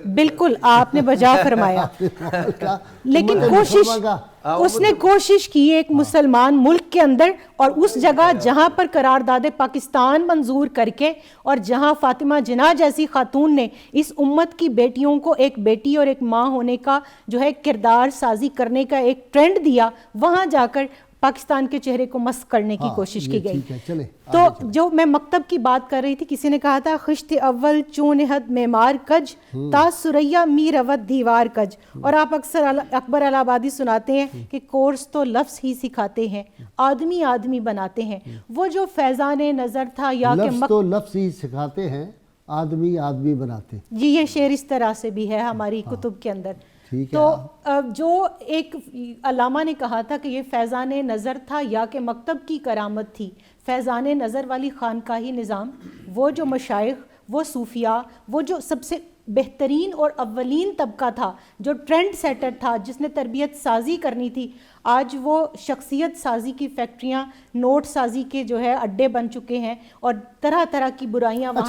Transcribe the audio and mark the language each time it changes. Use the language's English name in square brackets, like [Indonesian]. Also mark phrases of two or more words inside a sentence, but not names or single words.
[Urdu] بالکل آپ نے بجا فرمایا، لیکن اس نے کوشش کی ایک مسلمان ملک کے اندر اور اس جگہ جہاں پر قرارداد پاکستان منظور کر کے اور جہاں فاطمہ جناح جیسی خاتون نے اس امت کی بیٹیوں کو ایک بیٹی اور ایک ماں ہونے کا جو ہے کردار سازی کرنے کا ایک ٹرینڈ دیا، وہاں جا کر پاکستان کے چہرے کو مسخ کرنے کی کوشش کی گئی۔ تو جو میں مکتب کی بات کر رہی تھی، کسی نے کہا تھا [Persian] خشت اول چون حد معمار کج تا سریا می رود دیوار کج، [Urdu] اور آپ اکثر اکبر الہ آبادی سناتے ہیں کہ کورس تو لفظ ہی سکھاتے ہیں، آدمی آدمی بناتے ہیں۔ وہ جو فیضان نظر تھا یا کہ لفظ تو لفظ ہی سکھاتے ہیں، آدمی آدمی بناتے ہیں۔ جی یہ شعر اس طرح سے بھی ہے ہماری کتب کے اندر۔ تو جو ایک علامہ نے کہا تھا کہ یہ فیضان نظر تھا یا کہ مکتب کی کرامت تھی، فیضان نظر والی خانقاہی نظام، وہ جو مشائخ، وہ صوفیاء، وہ جو سب سے بہترین اور اولین طبقہ تھا، جو ٹرینڈ سیٹر تھا، جس نے تربیت سازی کرنی تھی، آج وہ شخصیت سازی کی فیکٹریاں، نوٹ سازی کے جو ہے اڈے بن چکے ہیں اور طرح طرح کی برائیاں وہاں سے